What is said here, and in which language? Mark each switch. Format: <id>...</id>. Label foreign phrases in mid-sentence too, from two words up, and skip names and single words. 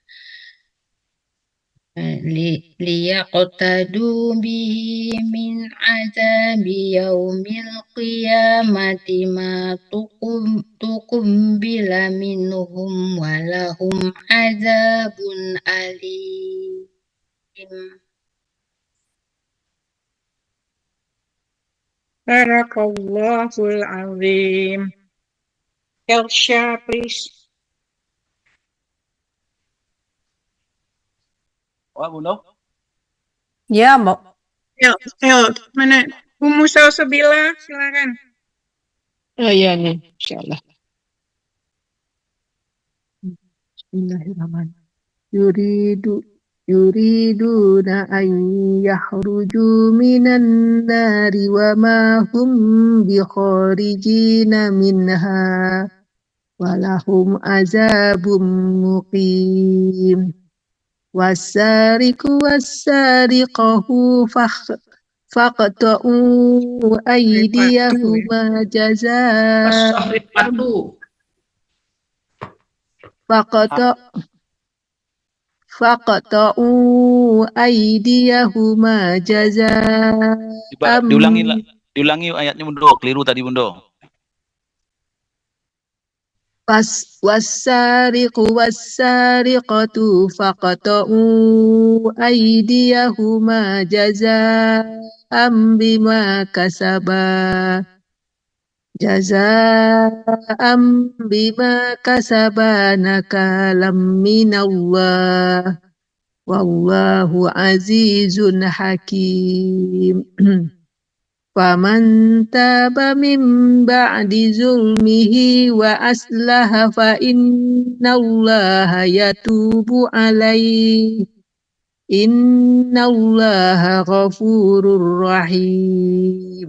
<ar>ليقتدوا به من عذاب يوم القيامة ما تقبل منهم ولهم عذاب أليم. بارك الله العظيم.</ar> <en>Elsha, please.</en> <id>Wah, Bunda. Ya, Mbak. Mana? Ummu Salsabila, silakan. Oh iya nih, insyaallah.</id> <ar>بسم الله الرحمن الرحيم. يريدون أن يخرجوا من النار وما هم بخارجين منها ولهم عذاب مقيم. والسارق والسارقة فاقطعوا أيديهما جزاء As-sahrifatu. فاقطعوا أيديهما جزاء</ar> <id>Diulangi ayatnya, Bunda. Keliru tadi, Bunda.</id> <ar>والسارق والسارقة فاقطعوا أيديهما جزاء بما كسبا نكالا من الله والله عزيز حكيم. فمن تاب من بعد ظلمه وأصلح فإن الله يتوب عليه إن الله غفور رحيم.</ar>